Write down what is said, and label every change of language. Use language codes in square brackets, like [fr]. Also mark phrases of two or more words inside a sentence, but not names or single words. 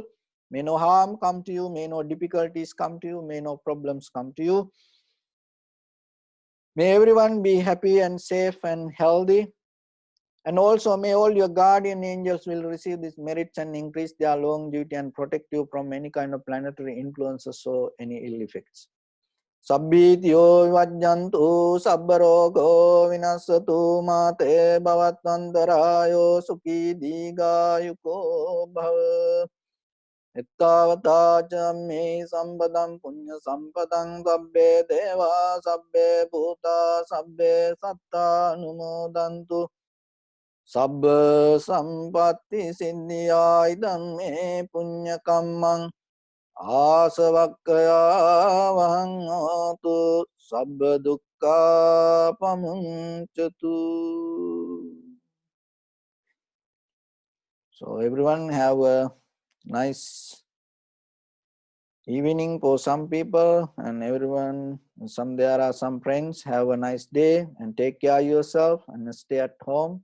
[en] May no harm come to you, may no difficulties come to you, may no problems come to you. May everyone be happy and safe and healthy. And also may all your guardian angels will receive these merits and increase their longevity and protect you from any kind of planetary influences or any ill effects. [pi] Sabbityo vajjantu sabbarogo vinasatu mate bhavatantarayo sukhi digayuko bhava. Ettavata me sampadam punya sampadam sabbe deva sabbe bhuta sabbe satta numodantu. Sabba sampatti siddhya idam me punya kammang asavakkaya vahangotu sabba dukkha pamunchatu. [en] So everyone have a nice evening for some people, and everyone, there are some friends, have a nice day and take care of yourself and stay at home.